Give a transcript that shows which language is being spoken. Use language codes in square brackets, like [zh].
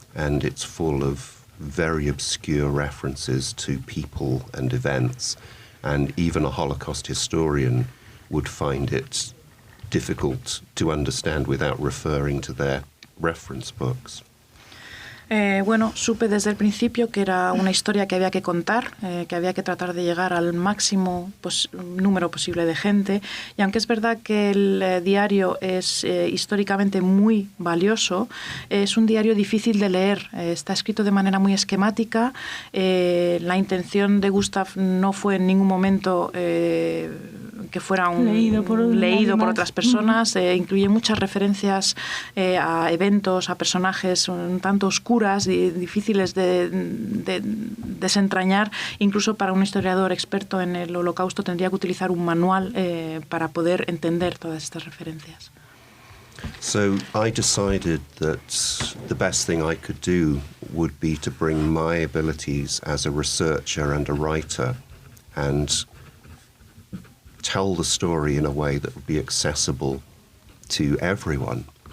[en] And it's full of very obscure references to people and events, and even a Holocaust historian would find it difficult to understand without referring to their reference books. [es] Supe desde el principio que era una historia que había que contar, que había que tratar de llegar al máximo número posible de gente. Y aunque es verdad que el diario es históricamente muy valioso, es un diario difícil de leer. Está escrito de manera muy esquemática. La intención de Gustav no fue en ningún momento que fuera leído por otras personas. Incluye muchas referencias a eventos, a personajes un tanto oscuros y difíciles de desentrañar. Incluso para un historiador experto en el Holocausto tendría que utilizar un manual para poder entender todas estas referencias. [en] So I decided that the best thing I could do would be to bring my abilities as a researcher and a writer and tell the story in a way that would be accessible to everyone.